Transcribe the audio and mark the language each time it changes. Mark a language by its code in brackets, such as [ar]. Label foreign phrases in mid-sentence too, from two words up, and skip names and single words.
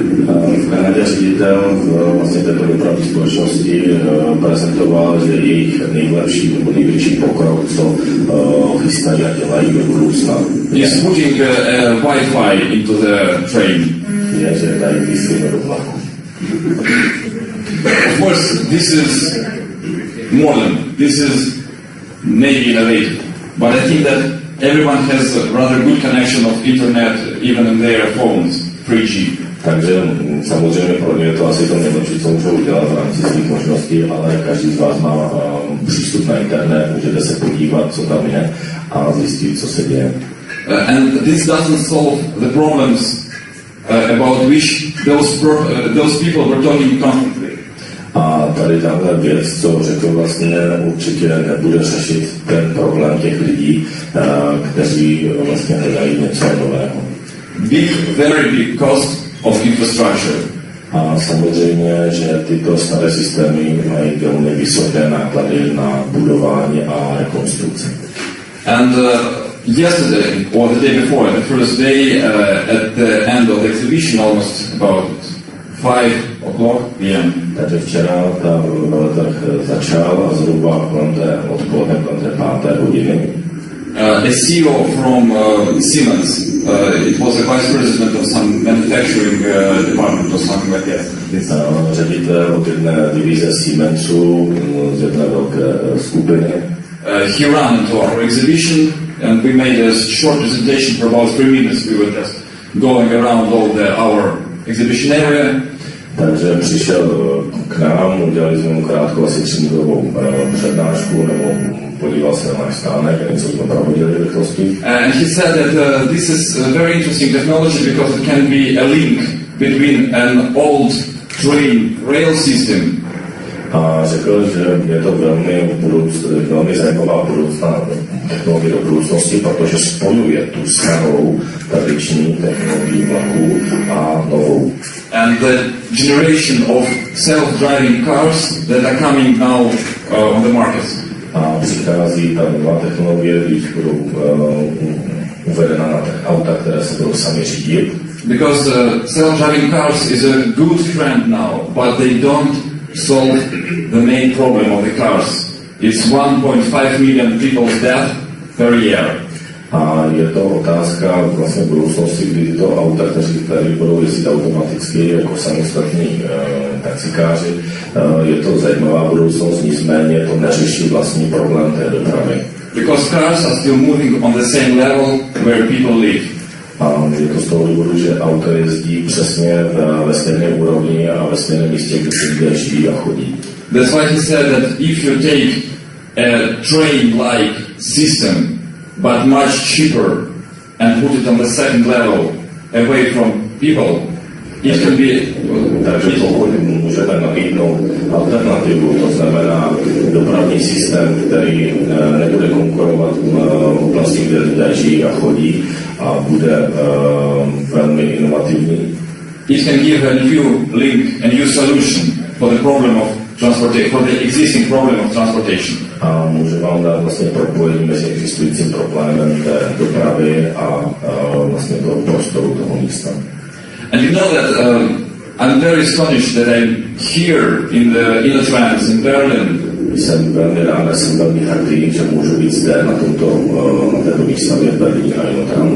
[cs] V Kanadě ředitel vlastně této dopravní společnosti prezentoval, že jejich nejlepší nebo největší pokrok, co chystají a dělají do budoucna, [en] is putting Wi-Fi into the train. [cs] je, že dají Wi-Fi do vlaku. [en] Of course, this is modern. This is maybe innovative, but I think that everyone has a rather good connection of internet even in their phones, 3G. [cs] Takže samozřejmě pro ně je to asi to nejlepší, co můžou udělat v rámci svých možností, ale každý z vás má přístup na internet, můžete se podívat, co tam je a zjistit, co se děje. [en] And this doesn't solve the problems about which those people were talking constantly. [cs] A tady tahle věc, co řekl, vlastně určitě nebude řešit ten problém těch lidí, kteří vlastně hledají něco nového. [en] Very big cost of infrastructure. [cs] A samozřejmě, že tyto staré systémy mají velmi vysoké náklady na budování a rekonstrukci. [en] And yesterday, or the day before, the first day at the end of the exhibition, almost about 5 o'clock p.m. [cs] Takže včera ta veletrh začal a zhruba kolem té odpoledne, kolem té 5. hodiny. [en] A CEO from Siemens, it was a vice president of some manufacturing department or something like that. [cs] Ředitel od jedné divize Siemensu z jedné velké skupiny. [en] He ran into our exhibition and we made a short presentation for about 3 minutes. We were just going around all our exhibition area. [cs] Takže přišel k nám, udělali jsme mu krátkou asi 3minutovou přednášku, nebo podíval se na náš stánek, něco jsme prohodili v rychlosti. [en] And he said that this is a very interesting technology because it can be a link between an old train rail system. [cs] A řekl, že je to velmi zajímavá budoucná technologie do budoucnosti, protože spojuje tu starou tradiční technologii vlaků a novou. [en] And the generation of self-driving cars that are coming now on the market. [cs] A přichází ta nová technologie, když budou uvedena na těch auta, které se budou sami řídit. [en] Because self-driving cars is a good trend now, but they don't solve the main problem of the cars. It's 1.5 million people's death per year. [cs] A je to otázka vlastně budoucnosti, kdy tyto auta, které budou jezdit automaticky jako samostatní taxikáři, je to zajímavá budoucnost, nicméně to neřeší vlastní problém té dopravy. [en] Because cars are still moving on the same level where people live. [cs] A je to z toho důvodu, že auta jezdí přesně ve stejné úrovni a ve stejném místě, kde se lidé žijí a chodí. [en] That's why he said that if you take a train-like system but much cheaper and put it on the second level away from people, it can be... [cs] Takže pokud můžeme nabídnout alternativu, to znamená dopravní systém, který nebude konkurovat v oblasti, kde lidé žijí a chodí a bude velmi inovativní. [en] It can give a new link, a new solution for the problem of transportation, for the existing problem of transportation. [cs] A může vám dát vlastně propojení mezi existujícím problémem té dopravy a vlastně toho prostoru, toho místa. [en] And you know that I'm very astonished that I'm here in the InnoTrans in Berlin. [cs] Jsem velmi rád, jsem velmi hrdý, že můžu být zde na této výstavě v Berlíně a InnoTrans.